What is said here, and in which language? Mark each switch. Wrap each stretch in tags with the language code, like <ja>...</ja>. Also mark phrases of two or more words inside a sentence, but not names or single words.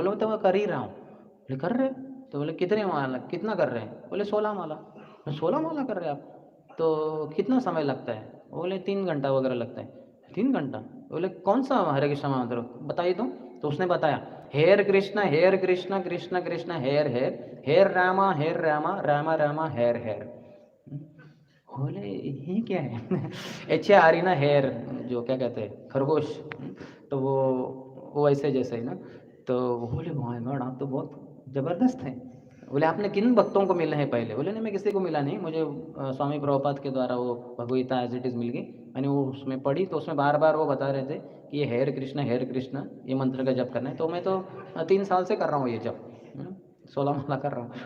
<hi>बोले तो मैं कर ही रहा हूँ। बोले कर रहे? तो बोले कितने माला, कितना कर रहे हैं? बोले 16 माला। 16 माला कर रहे हैं आप, तो कितना समय लगता है? बोले 3 घंटा वगैरह लगता है। 3 घंटा? बोले कौन सा हरे कृष्ण महामंत्र बताइए तो उसने बताया,</hi> <sa>हेर कृष्ण कृष्ण कृष्ण हेर हेर, हेर रामा रामा रामा हेर हेर।</sa> <hi>बोले ये क्या है? एच आर ना हेर, जो क्या कहते हैं खरगोश, तो वो ऐसे जैसे ही ना। तो बोले</hi> <en>my God</en> <hi>आप तो बहुत ज़बरदस्त हैं। बोले आपने किन भक्तों को मिले हैं पहले? बोले नहीं मैं किसी को मिला नहीं, मुझे स्वामी प्रभुपाद के द्वारा वो भगवगीता एज इट इज़ मिल गई, मैंने वो उसमें पढ़ी, तो उसमें बार बार वो बता रहे थे कि ये हेर कृष्ण ये मंत्र का जप करना है, तो मैं तो 3 साल से कर रहा हूँ ये जप, 16 माला कर रहा हूँ।</hi>